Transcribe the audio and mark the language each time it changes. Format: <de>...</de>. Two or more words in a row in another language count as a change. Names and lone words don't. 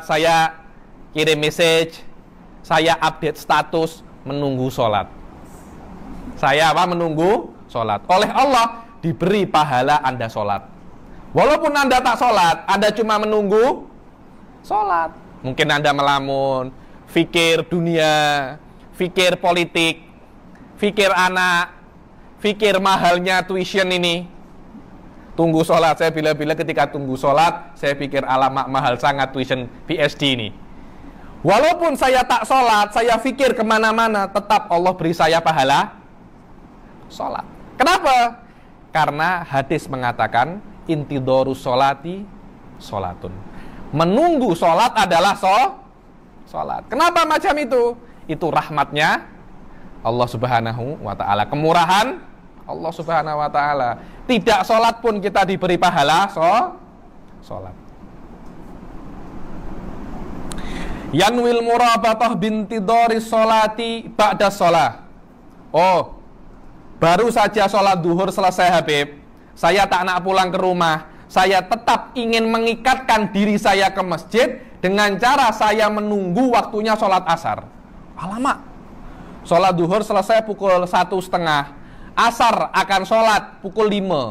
<id>Saya kirim message. Saya update status menunggu sholat. Saya apa? Menunggu sholat. Oleh Allah diberi pahala Anda sholat. Walaupun Anda tak sholat, Anda cuma menunggu sholat. Mungkin Anda melamun, fikir dunia, fikir politik, fikir anak, fikir mahalnya tuition ini. Tunggu sholat. Saya bila-bila ketika tunggu sholat, saya pikir alamak mahal sangat tuition PhD ini. Walaupun saya tak sholat, saya fikir kemana-mana, tetap Allah beri saya pahala sholat. Kenapa? Karena hadis mengatakan</id> <ar>انتظار الصلاة صلاة.</ar> <id>Menunggu sholat adalah sholat. Kenapa macam itu? Itu rahmatnya Allah</id> <ar>سبحانه وتعالى,</ar> <id>kemurahan Allah</id> <ar>سبحانه وتعالى.</ar> <id>Tidak sholat pun kita diberi pahala sholat.</id> <ar>ينوي المرابطة بانتظار الصلاة بعد الصلاة.</ar> <id>Oh, baru saja sholat duhur selesai Habib, saya</id> <ms>tak nak</ms> <id>pulang ke rumah. Saya tetap ingin mengikatkan diri saya ke masjid dengan cara saya menunggu waktunya sholat asar. Alamak, sholat duhur selesai pukul 1:30, asar akan sholat pukul 5.</id>